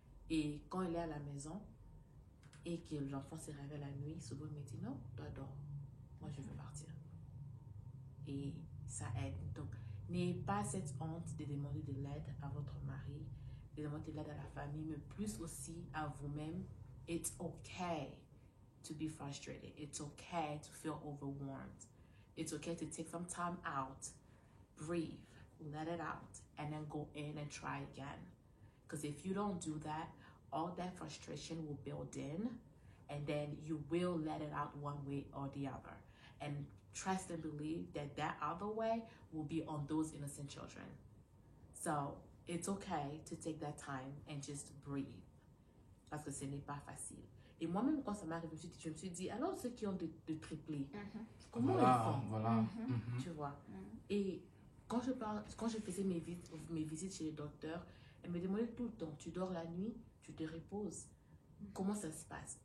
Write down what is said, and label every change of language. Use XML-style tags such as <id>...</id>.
<fr>Et quand il est à la maison et que l'enfant se réveille la nuit, souvent il me dit non, toi dors. Moi je veux partir. Et ça aide. Donc, n'ayez pas cette honte de demander de l'aide à votre mari, de demander de l'aide à la famille, mais plus aussi à vous-même.</fr> <en>It's okay to be frustrated. It's okay to feel overwhelmed. It's okay to take some time out, breathe, let it out, and then go in and try again. Because if you don't do that, all that frustration will build in, and then you will let it out one way or the other. And trust and believe that other way will be on those innocent children. So it's okay to take that time and just breathe.</en> <fr>Parce que ce n'est pas facile. Et moi-même, quand ça m'arrive, je me suis dit, alors ceux qui ont de triplés, comment ils font? Voilà. Tu vois. Et quand je faisais mes visites chez les docteurs, elle me demandait tout le temps, tu dors la nuit, tu te reposes. Comment ça se passe?</fr>